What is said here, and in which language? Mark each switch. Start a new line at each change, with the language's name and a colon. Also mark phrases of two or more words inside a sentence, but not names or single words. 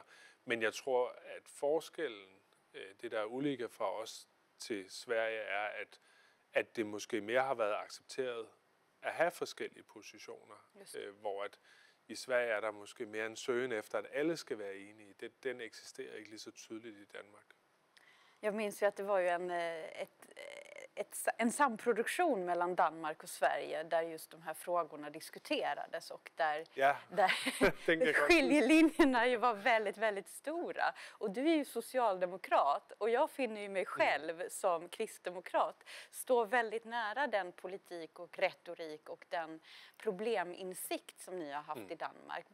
Danish: Men jeg tror, at forskellen, det der er uliga fra os til Sverige, er, at det måske mere har været accepteret at have forskellige positioner, hvor at i Sverige er der måske mere en søgen efter, at alle skal være enige. Den eksisterer ikke lige så tydeligt i Danmark.
Swedish: Jag minns ju att det var ju en samproduktion mellan Danmark och Sverige där just de här frågorna diskuterades och där skiljelinjerna ju var väldigt, väldigt stora. Och du är ju socialdemokrat och jag finner ju mig själv som kristdemokrat stå väldigt nära den politik och retorik och den probleminsikt som ni har haft i Danmark.